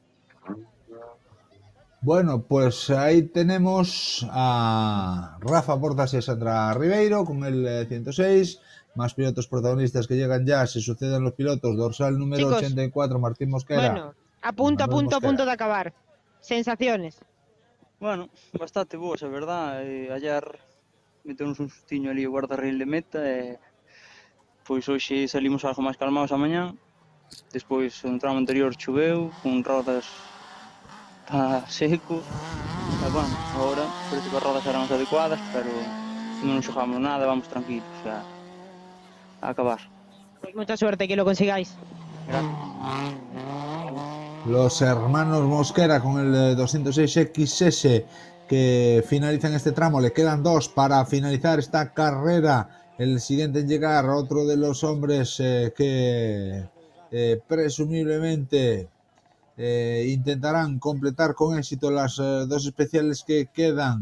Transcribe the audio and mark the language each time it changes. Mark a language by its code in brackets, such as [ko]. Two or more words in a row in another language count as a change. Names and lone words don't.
[es] Bueno, pues ahí tenemos a Rafa Portas y a Sandra Ribeiro con el 106. Más pilotos protagonistas que llegan ya. Se suceden los pilotos. Dorsal número Chicos, 84, Martín Mosquera. Bueno, a punto de acabar. Sensaciones. [gl] Bueno, bastante boas, a verdad. Ayer metemos un sustiño ali o guardarrail de meta e pois hoxe salimos algo máis calmados a mañá. Despois, no tramo anterior choveu, con rodas está seco. E, bueno, agora parece que as rodas eran as adecuadas, pero non xogamos nada, vamos tranquilos, a acabar. [es] Pues mucha suerte, que lo consigáis. Los hermanos Mosquera con el 206XS que finalizan este tramo. Le quedan 2 para finalizar esta carrera. El siguiente en llegar, otro de los hombres que presumiblemente intentarán completar con éxito las 2 especiales que quedan.